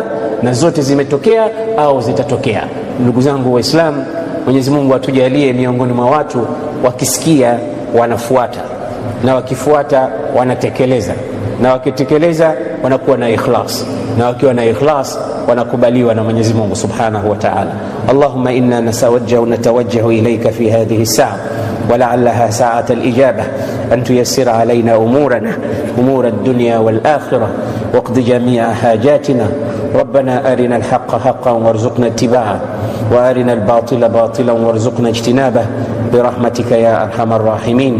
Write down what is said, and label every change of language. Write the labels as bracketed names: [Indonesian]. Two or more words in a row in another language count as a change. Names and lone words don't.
[Swahili] Na zote zimetokea au zitatokea. Ndugu zangu Waislamu, Mwenyezi Mungu atujalie miongoni mwa watu wakisikia wanafuata, na wakifuata wanatekeleza, na wakitekeleza wanakuwa na ikhlas, na wakiwa na ikhlas wanakubaliwa na Mwenyezi Mungu [Arabic] سبحانه وتعالى. اللهم إنا نتوجه إليك في هذه الساعة ولعلها ساعة الإجابة أن تيسر علينا أمور الدنيا والآخرة واقض جميع حاجاتنا. ربنا أرنا الحق حقا وارزقنا اتباعه، وأرنا الباطل باطلا وارزقنا اجتنابه برحمتك يا أرحم الراحمين.